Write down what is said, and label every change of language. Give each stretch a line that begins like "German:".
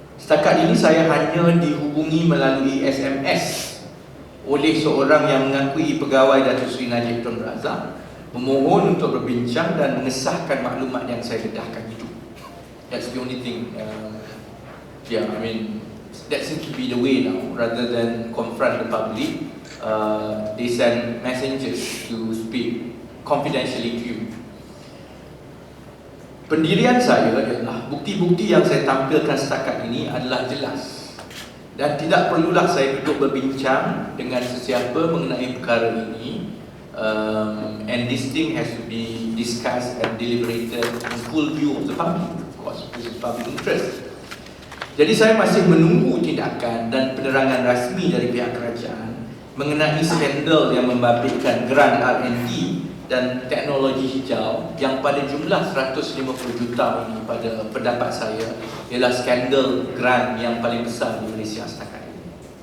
Malay: Setakat ini saya hanya dihubungi melalui SMS oleh seorang yang mengakui pegawai Datuk Seri Najib Tun Razak, memohon untuk berbincang dan mengesahkan maklumat yang saya dedahkan itu.
English: That's the only thing. Yeah, I mean, that seems to be the way now. Rather than confront the public, they send messengers to speak confidentially to you.
Malay: Pendirian saya adalah bukti-bukti yang saya tampilkan setakat ini adalah jelas, dan tidak perlulah saya duduk berbincang dengan sesiapa mengenai perkara ini.
English: And this thing has to be discussed and deliberated in full view of the public. Of course, this is public interest.
Malay: Jadi saya masih menunggu tindakan dan penerangan rasmi dari pihak kerajaan mengenai skandal yang membabitkan geran R&D dan teknologi hijau yang pada jumlah 150 juta ini pada pendapat saya ialah skandal geran yang paling besar di Malaysia setakat ini.